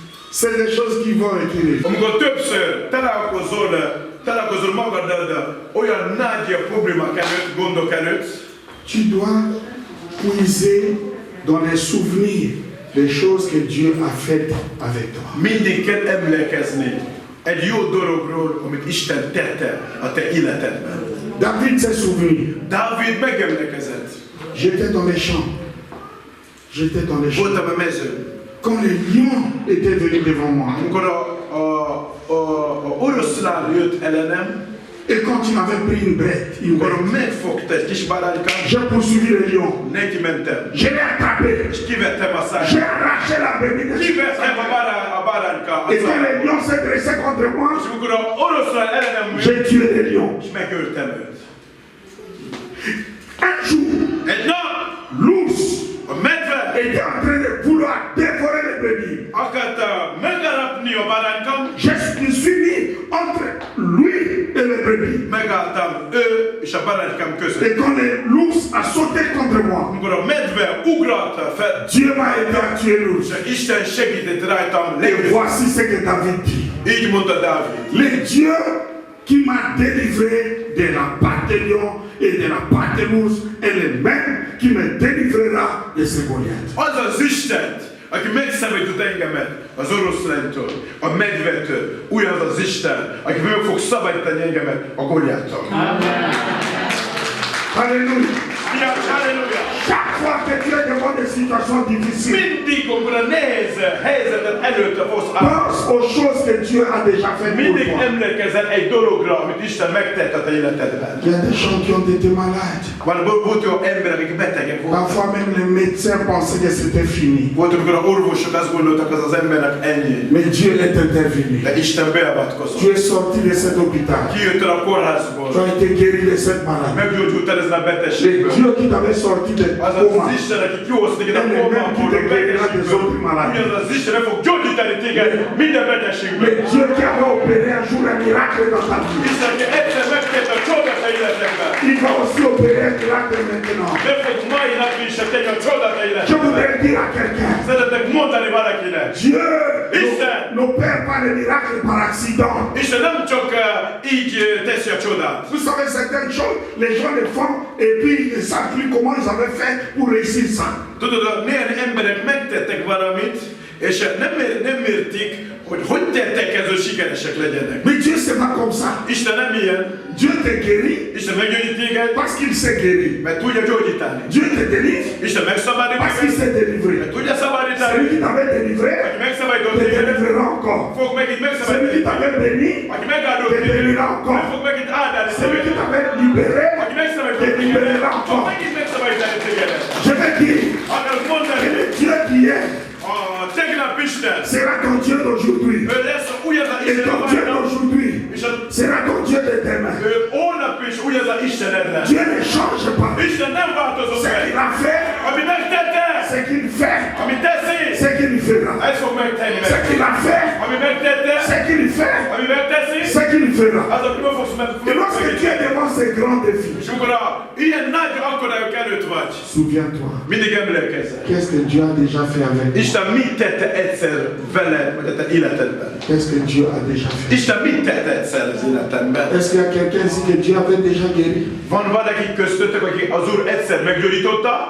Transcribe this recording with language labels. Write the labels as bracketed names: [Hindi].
[French] C'est des choses qui vont et qui tu dois puiser dans les souvenirs des choses que Dieu a faites avec toi. [Hungarian] egy jó dologról, amit Isten tette a te életedben. [French] David s'est souvenu. [Hungarian] Dávid megemlékezett. [French] J'étais dans les champs. J'étais dans les champs. [Hungarian] Voltam a mezőn. [French] Quand les lions étaient venus devant moi. [Hungarian] Amikor a oroszlán jött ellenem, [French] et quand il m'avait pris une bête, [Hungarian] megfogta egy kis báránykám, [French] j'ai poursuivi le lion. [Hungarian] Neki mentem. [French] Je l'ai attrapé. [Hungarian] És kivettem a [French] J'ai [Hungarian] száját. [French] arraché la brebis. [Hungarian] Kivettem a báránykát. [French] Et quand les lions s'est dressé contre moi, [Hungarian] És amikor a oroszlán ellenem [French] j'ai tué les lions. [Hungarian] és megöltem őt. [French] Un jour, [Hungarian] Egy nap [French] l'ours [Hungarian] a medve [French] était en train de vouloir dévorer les brebis. [Hungarian] akarta megarapni a báránykám, [French] Je me suis mis entre lui et les brebis. [Hungarian] megálltam ő és a báránykám között. [French] Et quand l'ours a sauté contre moi, [Hungarian] Amikor a medve ugrott fel, [French] Dieu m'a aidé à tuer l'ours. [Hungarian] és Isten segített rajtam [French] Et [Hungarian] legyőzni. [French] voici ce que David dit. [Hungarian] Így mondta Dávid. [French] Le Dieu qui m'a délivré de la patte de lion et de la patte de l'ours est le même qui me délivrera de ce Goliath. [Hungarian] Az az Isten, aki megszabadított engemet az oroszlántól, a medvetől, ugyanaz az Isten, aki meg fog szabadítani engemet a Goliattól. [French] Alléluia. [Hungarian] Halleluja! [French] Chaque fois que tu es devant des situations difficiles, [Hungarian] Mindig, amikor a nehéz helyzetet előtte fogsz állni, [French] pense aux choses que Dieu a déjà fait pour [Hungarian] mindig [French] toi. [Hungarian] emlékezel egy dologra, amit Isten megtett a te életedben. [French] Il y a des gens qui ont été malades. [Hungarian] Volt olyan emberek, akik betegek voltak. [French] Parfois même les médecins pensaient que c'était fini. [Hungarian] Volt, amikor a orvosok azt gondoltak, az az embernek ennyi. [French] Mais Dieu est intervenu. [Hungarian] De Isten beavatkozott. [French] Tu es sorti de cet hôpital. [Hungarian] Kijöttél a kórházból. [French] Tu as été guéri de cette maladie. [Hungarian] Meggyógyultál ezen a [French] Le [Hungarian] betegségből. [French] Dieu qui t'avait sorti de [Hungarian] Az [French] coma. [Hungarian] az Isten, aki kihoz téged a kómából, a betegségből. Ugyanaz az Isten meg fog gyógyítani téged minden betegségből. [French] Le Dieu qui avait opéré un jour un miracle dans ta vie. [Hungarian] Isten, aki egyszer megtett a csodát a életekben. [French] Il va aussi opérer un miracle maintenant. [Hungarian] Meg fog mai napra is tenni a csodát a [French] Je [Hungarian] életekben. [French] voudrais dire à quelqu'un, [Hungarian] Szeretek mondani valakinek. [French] Dieu [Hungarian] Isten. [French] n'opère pas les miracles par accident. [Hungarian] Isten nem csak így teszi a csodát. [French] Vous savez, certaines choses, les gens les font et puis ils ne savent plus comment ils avaient fait pour réussir ça. [Hungarian] Tudod, néhány emberek megtettek valamit, és nem értik, hogy tettek ez, hogy sikeresek legyenek. [French] Mais Dieu, c'est pas comme ça. [Hungarian] Isten nem ilyen. [French] Dieu te guérit [Hungarian] Isten meggyógyít téged, [French] parce qu'il s'est guéri. [Hungarian] mert tudja gyógyítani. [French] Dieu te délivre [Hungarian] Isten megszabadít [French] parce qu'il [Hungarian] téged, [French] s'est délivré. [Hungarian] mert tudja szabadítani. [French] Celui qui t'avait délivré [Hungarian] Aki megszabadított [French] te [Hungarian] téged, [French] délivrera encore. [Hungarian] fog megint [French] Celui qui [Hungarian] megszabadítani. [French] t'avait béni [Hungarian] Aki megáldott [French] te [Hungarian] téged, [French] bénira encore. [Hungarian] fog megint áldani [French] Celui qui [Hungarian] téged. [French] t'avait libéré [Hungarian] Aki [French] te [Hungarian] megszabadított téged, [French] libérera [Hungarian] fog [French] encore. [Hungarian] megint megszabadítani téged. [French] Je vais dire [Hungarian] Akarok mondani, [French] que le Dieu qui est [Hungarian] a tegnap Isten, [French] sera ton Dieu d'aujourd'hui. [Hungarian] ő lesz ugyanaz a [French] Et [Hungarian] Isten [French] ton Dieu [Hungarian] a [French] d'aujourd'hui [Hungarian] és a [French] sera ton Dieu de demain. [Hungarian] ő holnap is ugyanaz a Istened lesz. [French] Dieu ne change pas. [Hungarian] Isten nem változott [French] Ce [Hungarian] meg. [French] qu'il a fait, [Hungarian] Ami megtette, [French] ce qu'il fait, [Hungarian] ami teszi, [French] ce qu'il fera. [Hungarian] ez fog megtenni [French] Ce [Hungarian] meg. [French] qu'il a fait, [Hungarian] Ami megtette, [French] ce qu'il fait, [Hungarian] ami megteszi, [French] ce qu'il fera. [Hungarian] az, ami meg fogsz [French] Et lorsque tu es devant ces grands défis, [Hungarian] És amikor ilyen nagy akadályok előtt vagy, [French] souviens-toi, [Hungarian] mindig emlékezzel. [French] qu'est-ce que Dieu a déjà fait avec toi? [Hungarian] Isten mit tette egyszer veled, vagy a te életedben? [French] Qu'est-ce que Dieu a déjà fait? [Hungarian] Isten mit tette egyszer az életedben? [French] Est-ce qu'il y a quelqu'un ici que Dieu avait déjà guéri? [Hungarian] Van valaki köztöttök, aki az Úr egyszer meggyógyította?